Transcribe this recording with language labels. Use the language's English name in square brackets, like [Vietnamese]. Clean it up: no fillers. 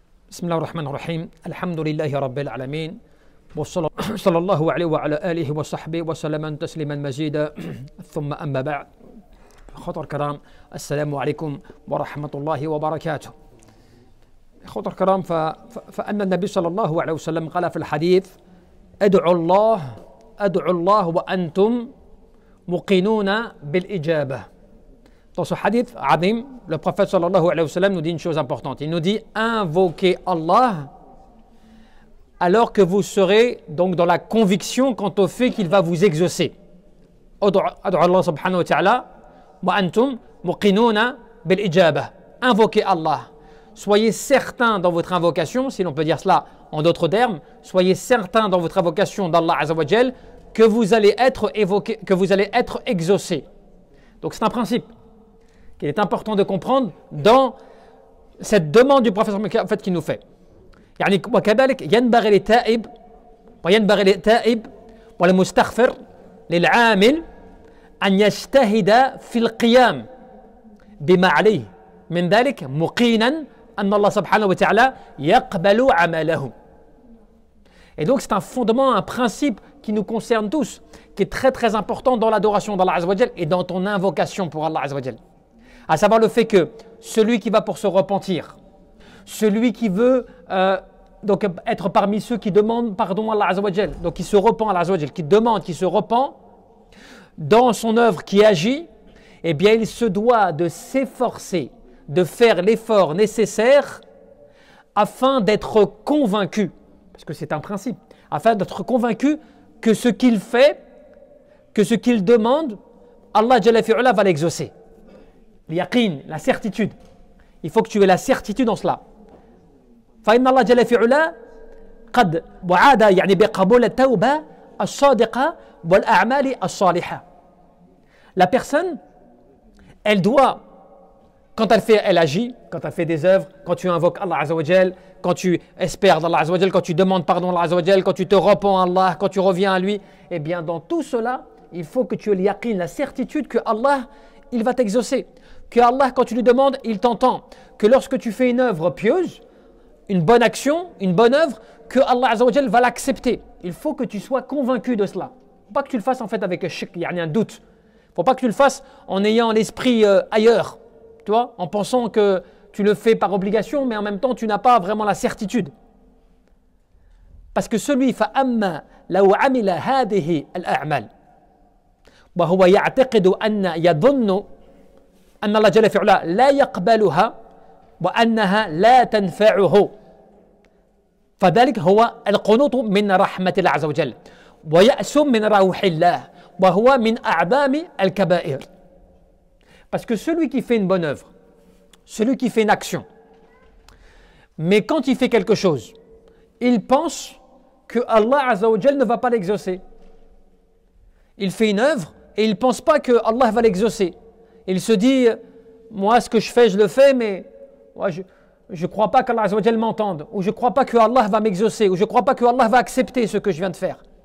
[Arabic] بسم الله الرحمن الرحيم الحمد لله رب العالمين صلى الله عليه وعلى آله وصحبه وسلم تسليما مزيدا ثم أما بعد خطر كرام السلام عليكم ورحمة الله وبركاته. خطر كرام فأن النبي صلى الله عليه وسلم قال في الحديث ادعوا الله وأنتم موقنون بالإجابة. [French] Dans ce hadith Adim, le prophète sallallahu alayhi wa sallam nous dit une chose importante. Il nous dit invoquez Allah alors que vous serez donc dans la conviction quant au fait qu'il va vous exaucer. [Arabic] Ad'u Allah subhanahu wa ta'ala wa antum muqinuna bil ijabah. [French] Invoquez Allah. Soyez certains dans votre invocation, si l'on peut dire cela en d'autres termes, soyez certains dans votre invocation d'Allah azza wa jal que vous allez être évoqué, que vous allez être exaucé. Donc c'est un principe qu'il est important de comprendre dans cette demande du prophète en fait qu'il nous fait. [Arabic] يعني وكذلك ينبغي للتائب والمستغفر للعامل أن يجتهد في القيام بما عليه من ذلك مقينا أن الله سبحانه وتعالى يقبل عمله. [French] Et donc c'est un fondement, un principe qui nous concerne tous, qui est très très important dans l'adoration d'Allah Azza wa Jal et dans ton invocation pour Allah Azza wa Jal. À savoir le fait que celui qui va pour se repentir, celui qui veut donc être parmi ceux qui demandent pardon à Allah Azza wa Jal, donc qui se repent à Allah Azza wa Jal, qui demande, qui se repent, dans son œuvre qui agit, eh bien il se doit de s'efforcer, de faire l'effort nécessaire afin d'être convaincu, parce que c'est un principe, afin d'être convaincu que ce qu'il fait, que ce qu'il demande, Allah Jalla fi'ula va l'exaucer. L'yaqin, la certitude. Il faut que tu aies la certitude en cela. [Arabic] فإن الله جل في علا قد وعد يعني بقبول التوبة الصادقة والأعمال الصالحة. [French] La personne, elle doit, quand elle agit, quand elle fait des œuvres, quand tu invoques Allah Azza wa Jal, quand tu espères d'Allah Azza wa Jal, quand tu demandes pardon à Allah Azza wa Jal, quand tu te repens à Allah, quand tu reviens à lui, eh bien dans tout cela, il faut que tu aies l'yaqin, la certitude que Allah, il va t'exaucer. Que Allah, quand tu lui demandes, il t'entend. Que lorsque tu fais une œuvre pieuse, une bonne action, une bonne œuvre, que Allah Azza wa Jal va l'accepter. Il faut que tu sois convaincu de cela. Faut pas que tu le fasses en fait avec un doute. Faut pas que tu le fasses en ayant l'esprit ailleurs, tu vois, en pensant que tu le fais par obligation, mais en même temps tu n'as pas vraiment la certitude. Parce que celui [Arabic] فأما لو عمل هذه الأعمال وهو يعتقد أن يظن أن الله جل في علا لا يقبلها وأنها لا تنفعه فذلك هو القنوط من رحمة الله عز وجل ويأس من روح الله وهو من أعظم الكبائر. [French] Parce que celui qui fait une bonne œuvre, celui qui fait une action, mais quand il fait quelque chose, il pense que Allah Azza wa Jal ne va pas l'exaucer. Il fait une œuvre et il ne pense pas que Allah va l'exaucer. Il se dit, moi ce que je fais, je le fais, mais moi, je ne crois pas qu'Allah Azza wa Jal m'entende, ou je ne crois pas que Allah va m'exaucer, ou je ne crois pas que Allah va accepter ce que je viens de faire.